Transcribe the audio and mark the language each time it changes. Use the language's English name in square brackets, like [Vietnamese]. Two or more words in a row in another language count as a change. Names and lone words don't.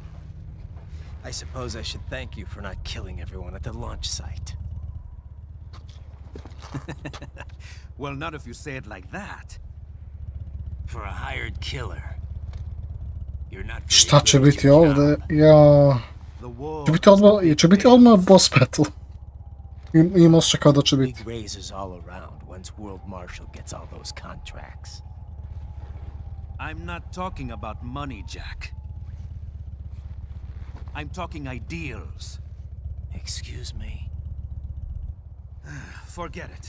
[English] I suppose I should thank you for not killing everyone at the launch site. Well, not if you say it like that. For a hired killer. You're not very [Croatian] Šta će [English] good at [Croatian] biti [English] your [Croatian] ovdje? [English] job. [Croatian] Ja... [English] The war. [Croatian] Će biti odmah [English] boss battle. [Croatian] Imam osjećaj kao da će biti. [English] Big raises all around once World Marshal gets all those contracts. I'm not talking about money, Jack. I'm talking ideals. Excuse me? Forget it.